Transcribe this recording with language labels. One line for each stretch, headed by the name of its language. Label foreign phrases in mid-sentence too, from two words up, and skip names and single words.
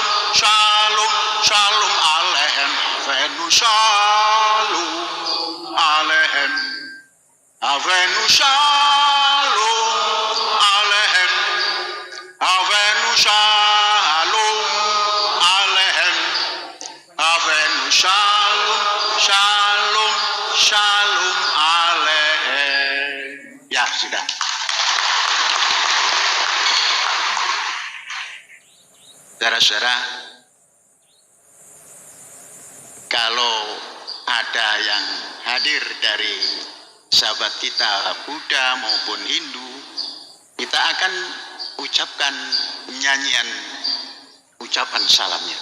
Hebrew: שלום שלום עליכם, הבאנו שלום עליכם, הבאנו שלום עליכם, הבאנו שלום שלום, שלום, שלום עליכם.
Indonesian: Ya, sudah. Saudara-saudara, kalau ada yang hadir dari sahabat kita Buddha maupun Hindu, kita akan ucapkan nyanyian ucapan salamnya.